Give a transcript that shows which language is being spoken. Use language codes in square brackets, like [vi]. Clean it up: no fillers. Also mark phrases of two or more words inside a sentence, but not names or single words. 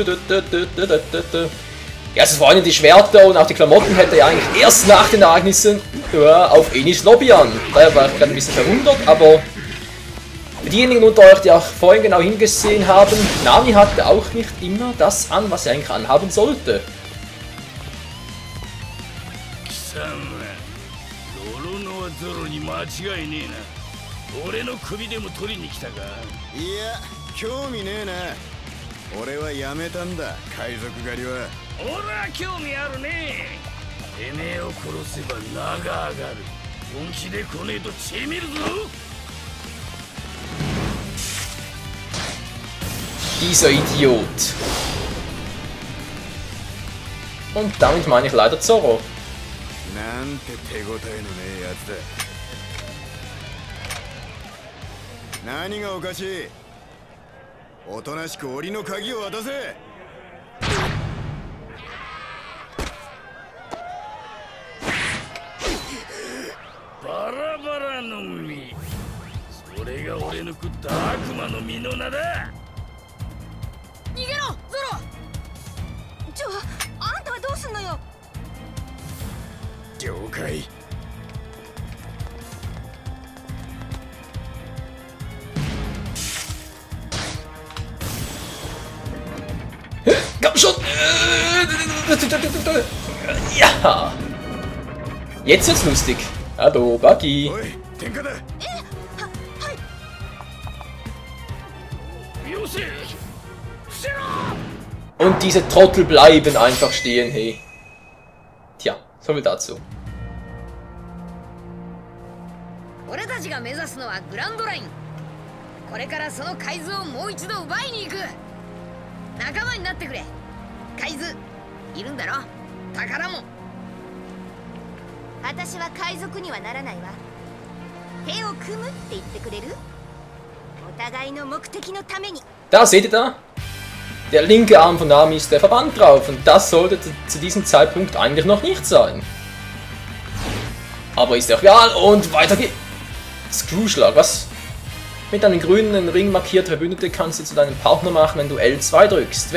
[de] Ja, es waren die Schwerter und auch die Klamotten hätte er eigentlich erst nach den Ereignissen auf Enis Lobby an. Daher war ich gerade ein bisschen verwundert, aber für diejenigen unter euch, die auch vorhin genau hingesehen haben, Nami hatte auch nicht immer das an, was er eigentlich anhaben sollte. [ja] 俺の首でも取りに来たか。いや、興味ねえな。俺はやめたんだ、海賊狩りは。俺は興味あるね。てめえを殺せば名が上がる。本気で来ねえと血見るぞ。 [de] Dieser Idiot. Und damit meine ich leider Zorro. [ja] なんて手応えのねえやつだ。何がおかしい。おとなしく檻の鍵を渡せ。バラバラの実。それが俺の食った悪魔の実の名だ。逃げろ、ゾロ。あんたはどうすんのよ。了解。 [de] Komm schon! Ja! Jetzt wird's lustig. Hallo, Buggy. Und diese Trottel bleiben einfach stehen, hey. Tja, so viel dazu. [ja] 俺たちが目指すのはグランドライン。これからその海図をもう一度奪いに行く。仲間になってくれ。海図いるんだろ。宝も。私は海賊にはならないわ。手を組むって言ってくれる？お互いの目的のために。 [de] Da seht ihr da? Der linke Arm von Nami ist der Verband drauf und das sollte zu diesem Zeitpunkt eigentlich noch nicht sein. Aber ist ja auch egal und weiter geht's. Screwschlag, was? Mit einem grünen Ring markierte Verbündete kannst du zu deinem Partner machen, wenn du L2 drückst.